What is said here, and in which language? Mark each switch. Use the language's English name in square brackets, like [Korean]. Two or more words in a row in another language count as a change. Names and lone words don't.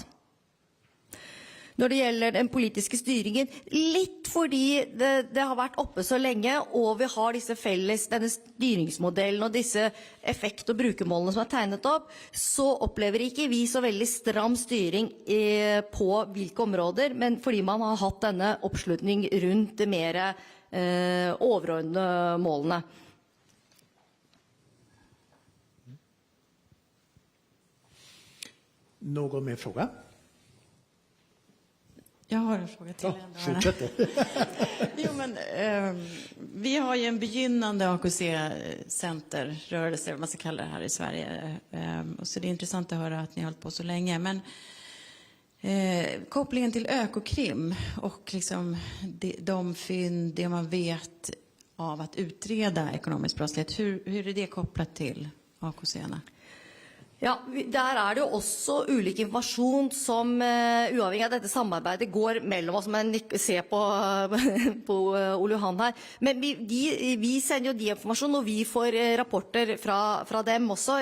[Norwegian] Når det gjelder den politiske styringen, litt fordi det har vært oppe så lenge, og vi har denne styringsmodellen og disse effekt- og brukermålene som er tegnet opp, så opplever ikke vi så veldig stram styring på hvilke områder, men fordi man har hatt denne oppslutning rundt det mer overordnede målene. [Swedish] Någon mer fråga? Jag har en fråga till. Ja, fortsätt. Jo, men vi har ju en begynnande AKC-centerrörelse, vad man ska kalla det här i Sverige. Och så det är intressant att höra att ni har hållit på så länge. Men kopplingen till Ökokrim och liksom de fynd, det man vet av att utreda ekonomisk brottslighet, hur är det kopplat till AKC-erna? [Norwegian] Ja, der er det jo også ulik informasjon som uavhengig av dette samarbeidet går mellom oss, men se på Ole Johan her. Men vi sender jo de informasjon, og vi får rapporter fra dem også.